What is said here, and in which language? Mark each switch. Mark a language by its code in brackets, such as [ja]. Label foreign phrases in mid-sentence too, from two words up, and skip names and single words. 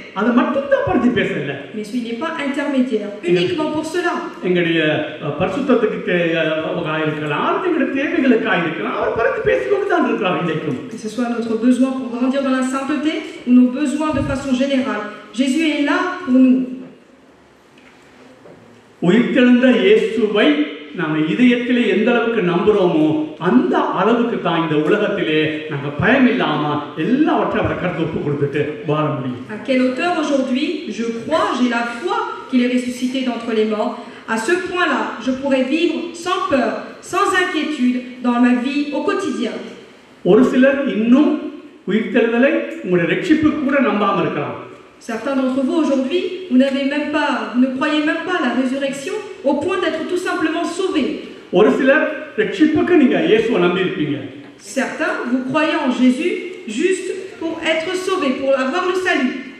[fr] Mais il n'est pas intermédiaire, uniquement pour cela. Que ce soit notre besoin pour grandir dans la sainteté ou nos besoins de façon générale, Jésus est là pour nous. [ta] நாம இதயத்திலே எந்த அளவுக்கு நம்புறோமோ அந்த அளவுக்கு தான் இந்த உலகத்திலே நாங்க பயம் இல்லாம எல்லாவற்றையும் அவரை கருத்து ஒப்பு கொடுத்துட்டு வாழ முடியும். [fr] À quelle hauteur aujourd'hui je crois, j'ai la foi qu'il est ressuscité d'entre les morts. À ce point-là, je pourrais vivre sans peur, sans inquiétude dans ma vie au quotidien. [ta] ஒரு சிலர் இன்னும் உயிர்த்தெழுதலை உங்களுடைய ரட்சிப்பு கூட நம்பாம இருக்கலாம். [fr] Certains d'entre vous aujourd'hui, vous ne croyez même pas à la résurrection au point d'être tout simplement sauvés. Certains, vous croyez en Jésus juste pour être sauvés, pour avoir le salut.